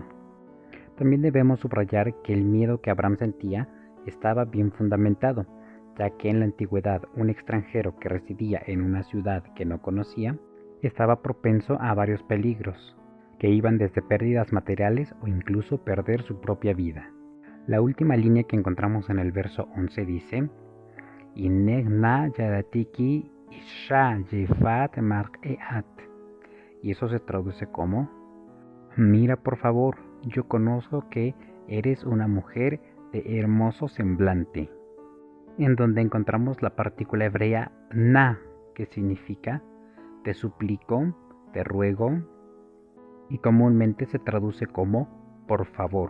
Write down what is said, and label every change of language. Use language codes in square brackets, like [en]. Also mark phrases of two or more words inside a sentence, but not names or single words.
[es] También debemos subrayar que el miedo que Abram sentía estaba bien fundamentado, ya que en la antigüedad un extranjero que residía en una ciudad que no conocía estaba propenso a varios peligros, que iban desde pérdidas materiales o incluso perder su propia vida. La última línea que encontramos en el verso 11 dice: [he] הנה נא ידעתי כי אשה יפת מראה את. [es] Y eso se traduce como: Mira por favor, yo conozco que eres una mujer de hermoso semblante. En donde encontramos la partícula hebrea na, que significa te suplico, te ruego, y comúnmente se traduce como por favor.